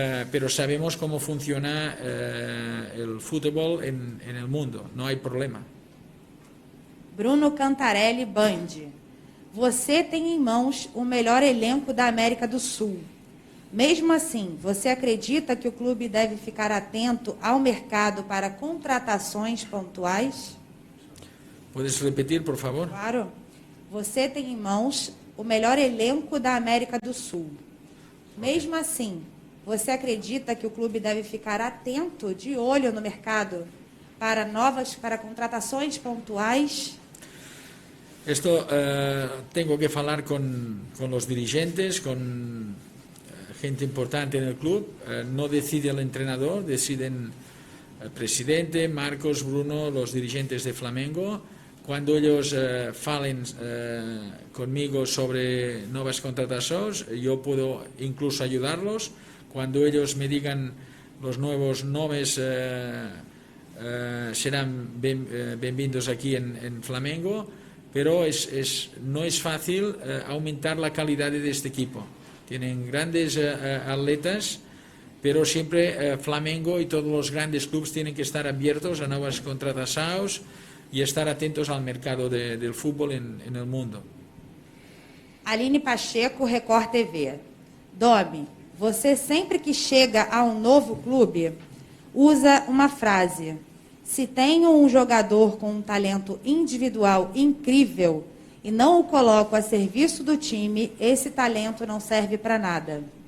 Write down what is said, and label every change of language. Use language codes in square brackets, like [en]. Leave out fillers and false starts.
[es] Pero sabemos cómo funciona el fútbol en el mundo, no hay problema. [pt] Bruno Cantarelli, Band. Você tem em mãos o melhor elenco da América do Sul. Mesmo assim, você acredita que o clube deve ficar atento ao mercado para contratações pontuais? [es] ¿Puedes repetir, por favor? [pt] Claro. Você tem em mãos o melhor elenco da América do Sul. Mesmo assim, você acredita que o clube deve ficar atento, de olho no mercado, para contratações pontuais? [es] Esto tengo que hablar con los dirigentes, con gente importante en el club. No decide el entrenador, deciden el presidente, Marcos, Bruno, los dirigentes de Flamengo. Cuando ellos falen conmigo sobre nuevas contrataciones, yo puedo incluso ayudarlos. Cuando ellos me digan los nuevos nombres, serán bienvenidos aquí en Flamengo, pero no es fácil aumentar la calidad de este equipo. Tienen grandes atletas, pero siempre Flamengo y todos los grandes clubes tienen que estar abiertos a nuevas contrataciones y estar atentos al mercado del fútbol en el mundo. [pt] Aline Pacheco, Record TV. Domi, você sempre que chega a um novo clube, usa uma frase: se tenho um jogador com um talento individual incrível e não o coloco a serviço do time, esse talento não serve para nada.